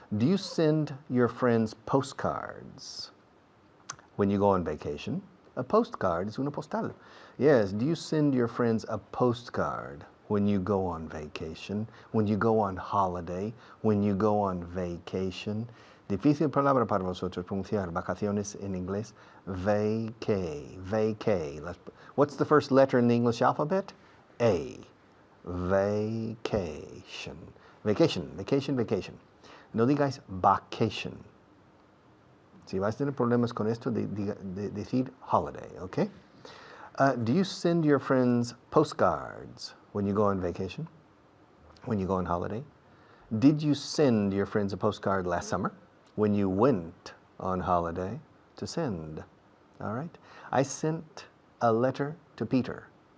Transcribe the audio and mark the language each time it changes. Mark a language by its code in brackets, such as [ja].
[en] Do you send your friends postcards when you go on vacation? A postcard is una postal. Yes, do you send your friends a postcard when you go on vacation, when you go on holiday, when you go on vacation? [es] Difícil palabra para vosotros pronunciar vacaciones en inglés. [en] Vacay, vacay. What's the first letter in the English alphabet? A. Vacation. Vacation, vacation, vacation. [es] No digáis vacation. Si vais a tener problemas con esto, decir holiday, okay? [en] Do you send your friends postcards when you go on vacation? When you go on holiday? Did you send your friends a postcard last summer when you went on holiday? To send, all right? I sent a letter to Peter.